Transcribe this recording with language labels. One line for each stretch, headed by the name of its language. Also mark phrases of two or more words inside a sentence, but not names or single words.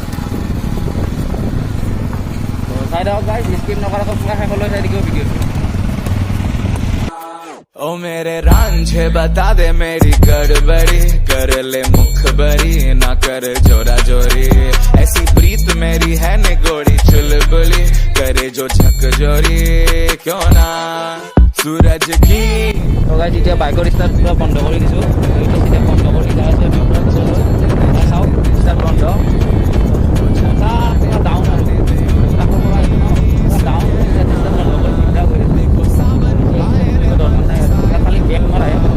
Assamese: তো চাই থাকক গাইজ স্কিপ নকৰাকৈ পুৰা শেষলৈ চাই থাকিব ভিডিঅ'টো
Hindi: ओ मेरे रांझे बता दे मेरी गड़बड़ी कर ले मुखबरी ना कर जोरा जोरी ऐसी प्रीत मेरी है निगोड़ी चुलबुली करे जो झक जोरी क्यों ना सूरज की
Assamese: তো গাইজ এতিয়া বাইকৰ ষ্টাৰ্ট পুৰা বন্ধ কৰি দিছোঁ এতিয়া বন্ধ কৰি যাই আছে চাওক ষ্টাৰ্ট বন্ধ ডাউন আৰু ডাউন খালি বেগ মৰাই